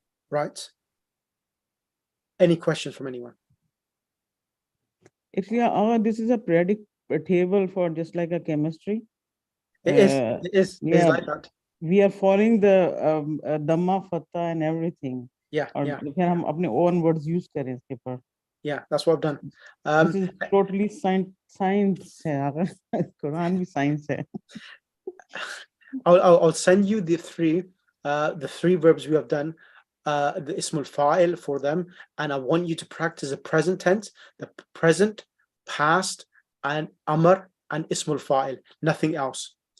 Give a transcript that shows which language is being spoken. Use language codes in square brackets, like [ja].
[en] Right. Any questions from anyone? Actually, this is a periodic table for just like a chemistry. It is Yeah, like that. we are following the Dhamma, Fatha and everything. Yeah, [hi] और [en] yeah. [hi] फिर हम अपने [en] own words use [hi] करें इसके पर. [en] Yeah, that's what I've done. This is totally science [hi] है यार. Quran भी science है. [en] I'll send you the three verbs we have done, the ismul fa'il for them, and I want you to practice the present tense, the present, past, and amr and ismul fa'il, nothing else.